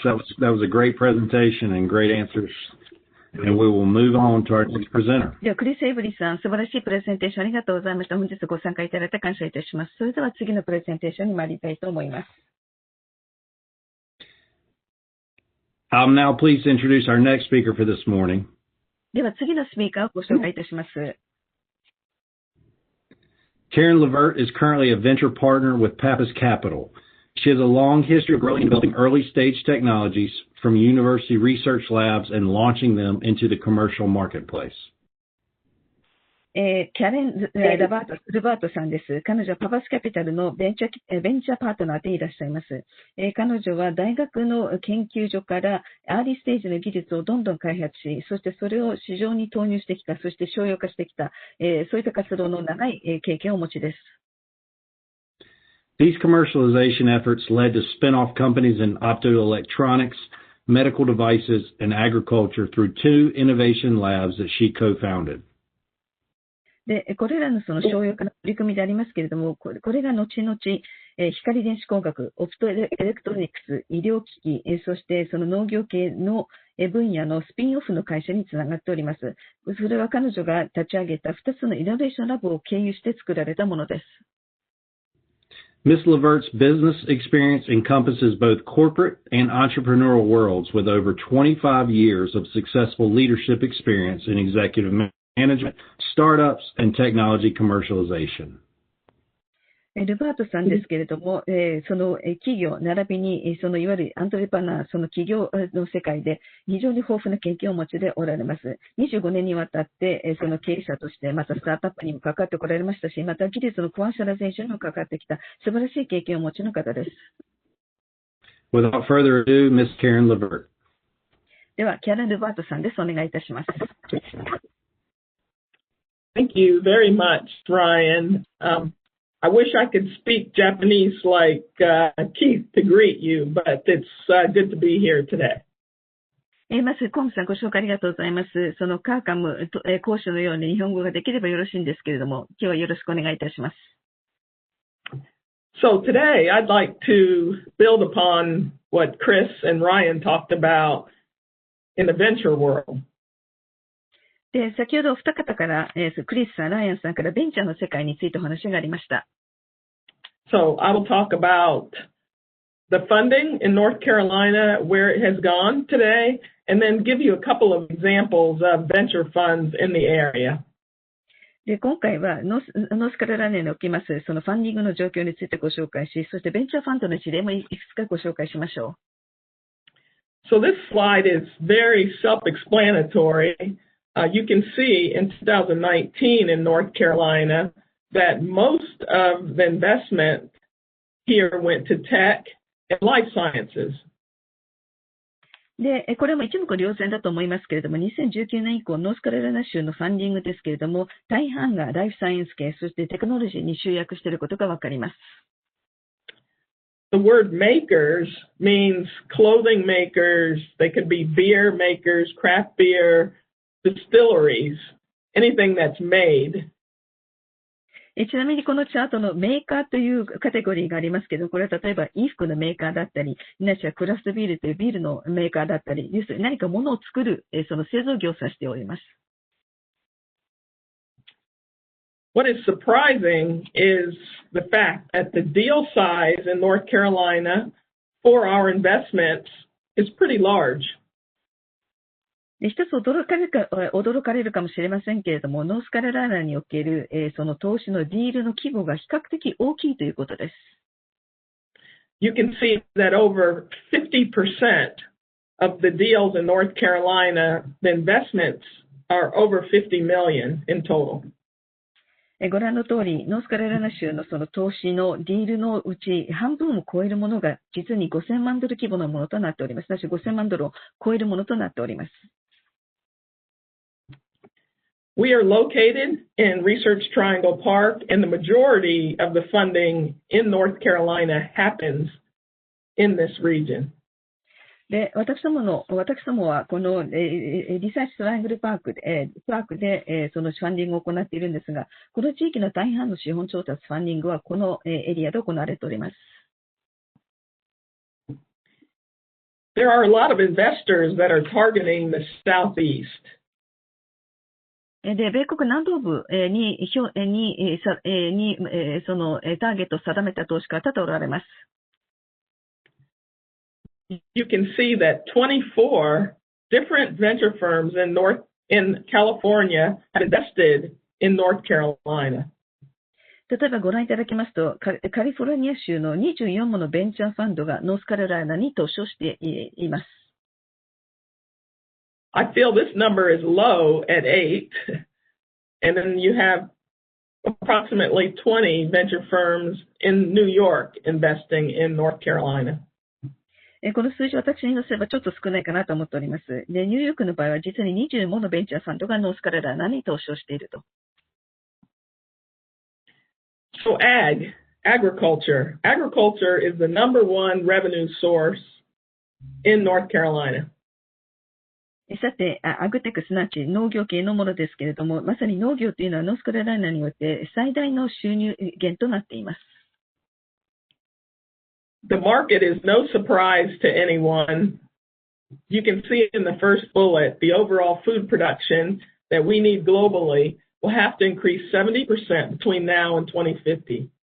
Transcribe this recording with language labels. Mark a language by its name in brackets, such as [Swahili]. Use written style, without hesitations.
[English] That was a great presentation and great answers. And we will move on to our next presenter. [Japanese] では、クリス・エイブリーさん、素晴らしいプレゼンテーションありがとうございました。本日ご参加いただいて感謝いたします。それでは次のプレゼンテーションに参りたいと思います。 [English] I'm now pleased to introduce our next speaker for this morning. [Japanese] では次のスピーカーをご紹介いたします。 [English] Karen Levert is currently a venture partner with Pappas Capital. She has a long history of growing and developing early-stage technologies from university research labs and launching them into the commercial marketplace. [Japanese] キャレン・ルバートさんです。彼女はパパスキャピタルのベンチャーパートナーでいらっしゃいます。彼女は大学の研究所からアーリーステージの技術をどんどん開発し、そしてそれを市場に投入してきた、そして商用化してきた、そういった活動の長い経験をお持ちです。 [English] These commercialization efforts led to spin-off companies in optoelectronics, medical devices, and agriculture through 2 innovation labs that she co-founded. [Japanese] で、これらのその商用化の取り組みでありますけれども、これが後々、光電子工学、オプトエレクトロニクス、医療機器、そしてその農業系の分野のスピンオフの会社につながっております。それは彼女が立ち上げた2つのイノベーションラボを経由して作られたものです。 [English] Ms. Levert's business experience encompasses both corporate and entrepreneurial worlds with over 25 years of successful leadership experience in executive management, startups, and technology commercialization. [Japanese] ルバートさんですけれども、その企業並びにそのいわゆるアントレプレナー、その企業の世界で非常に豊富な経験をお持ちでおられます。 25年にわたってその経営者としてまたスタートアップにも関わってこられましたし、また技術のコマーシャライゼーションにも関わってきた素晴らしい経験をお持ちの方です。 [English] Without further ado, Ms. Karen Levert. [Japanese] では、キャレン・ルバートさんです。お願いいたします。 [English] Thank you very much, Ryan. I wish I could speak Japanese like Keith to greet you, but it's good to be here today. [Japanese] まず、コングさんご紹介ありがとうございます。そのカーカム講師のように日本語ができればよろしいんですけれども、今日はよろしくお願いいたします。 [English] So today I'd like to build upon what Chris and Ryan talked about in the venture world. [Japanese] で、先ほどお二方から、クリスさん、ライアンさんからベンチャーの世界についてお話がありました。 [English] So I will talk about the funding in North Carolina, where it has gone today, and then give you a couple of examples of venture funds in the area. [Japanese] で、今回はノースカロライナにおきますそのファンディングの状況についてご紹介し、そしてベンチャーファンドの事例もいくつかご紹介しましょう。 [English] So this slide is very self-explanatory. You can see in 2019 in North Carolina that most of the investment here went to tech and life sciences. [Japanese] で、これも一目瞭然だと思いますけれども、2019年以降、ノースカロライナ州のファンディングですけれども、大半がライフサイエンス系、そしてテクノロジーに集約していることがわかります。 [English] The word makers means clothing makers. They could be beer makers, craft beer, distilleries, anything that's made. [Japanese] ちなみにこのチャートのメーカーというカテゴリーがありますけど、これは例えば衣服のメーカーだったり、ないしはクラフトビールというビールのメーカーだったり、何か物を作る、その製造業を指しております。 [English] What is surprising is the fact that the deal size in North Carolina for our investments is pretty large. [Japanese] 一つ驚かれるかもしれませんけれども、ノースカロライナにおける、その投資のディールの規模が比較的大きいということです。 [English] You can see that over 50% of the deals in North Carolina, the investments are over $50 million in total. [Japanese] ご覧の通り、ノースカロライナ州のその投資のディールのうち半分を超えるものが実に5000万ドル規模のものとなっております。 5000万ドルを超えるものとなっております。 [English] We are located in Research Triangle Park, and the majority of the funding in North Carolina happens in this region. [Japanese] で、私どもはこの、リサーチトライアングルパークで、そのファンディングを行っているんですが、この地域の大半の資本調達ファンディングはこの、エリアで行われております。 [English] there are a lot of investors that are targeting the Southeast. [Japanese] で、米国南東部にそのターゲットを定めた投資家が多々おられます。 [English] You can see that 24 different venture firms in California have invested in North Carolina. [Japanese] 例えばご覧いただきますと、カリフォルニア州の24ものベンチャーファンドがノースカロライナに投資をしています。 [English] I feel this number is low at 8, and then you have approximately 20 venture firms in New York investing in North Carolina. [Japanese] この数字を私に乗せればちょっと少ないかなと思っております。で、ニューヨークの場合は実に20ものベンチャーファンドがノースカロライナに投資をしていると。 [English] So agriculture. Agriculture is the number one revenue source in North Carolina. [Japanese] さて、アグテックすなわち農業系のものですけれども、まさに農業というのはノースカロライナにおいて最大の収入源となっています。 [English] The market is no surprise to anyone. You can see in the first bullet, the overall food production that we need globally will have to increase 70% between now and 2050.